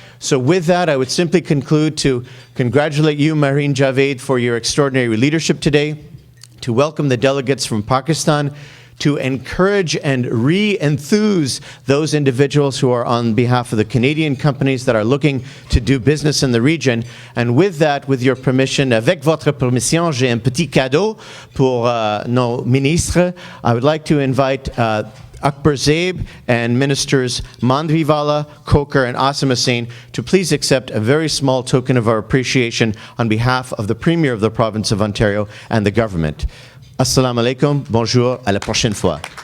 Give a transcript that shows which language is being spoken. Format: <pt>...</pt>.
<en>So with that, I would simply conclude to congratulate you, Mehreen Javed, for your extraordinary leadership today, to welcome the delegates from Pakistan, to encourage and re-enthuse those individuals who are on behalf of the Canadian companies that are looking to do business in the region. And with that, with your permission,</en> <fr>avec votre permission, j'ai un petit cadeau pour nos ministres.</fr> <en>I would like to invite Akbar Zaib and Ministers Mandvivala, Coker, and Asim Hussain to please accept a very small token of our appreciation on behalf of the Premier of the Province of Ontario and the government.</en> <ar>Assalamu alaikum,</ar> <fr>bonjour, à la prochaine fois.</fr>